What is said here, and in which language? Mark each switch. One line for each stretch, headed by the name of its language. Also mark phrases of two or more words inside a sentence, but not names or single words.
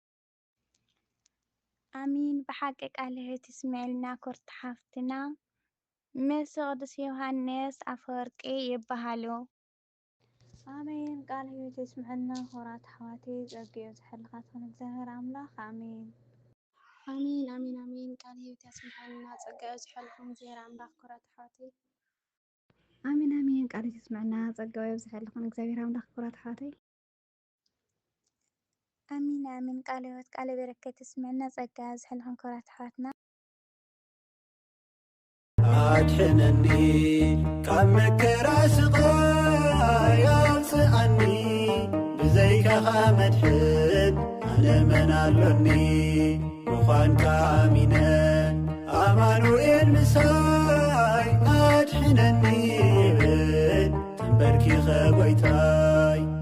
Tigrinya: አሚን። ብሓቂ ቃለ ሕይወት የስምዐና ክብርት ሓፍትና መልሲ ቅዱስ ዮሃንስ ኣፈወርቂ ይበሃሉ። አሜን። ቃለ ሕይወት ይስምዐና ሆራት ሐዋቴ ጸግዮ ዝሐልኻትኩን እግዚአብሔር አምላኽ አሜን። አሜን አሜን አሜን። ቃለ ሕይወት ያስምዐና ጸጋዮ ዝሐልኩም እግዚአብሔር አምላኽ ኩራት ሐዋቴ አሜን አሜን። ቃል ይስምዐና ጸጋዮ ዝሐልኩም እግዚአብሔር አምላኽ ኩራት ሐዋቴ አሚን አሚን። ቃለ ሕይወት ቃለ በረከት ይስምዐና ጸጋ ዝሐልኩም ኩራት ሐዋትና አድሕነኒ ካብ መከራ ስቃይ አውፅአኒ ብዘይካኻ መድሕን ኣነ መን ኣሎኒ ምዃንካ ኣሚነ ኣማኑኤል ምሳይ ኣድሕነኒ ብል ተንበርኪኸ ጐይታይ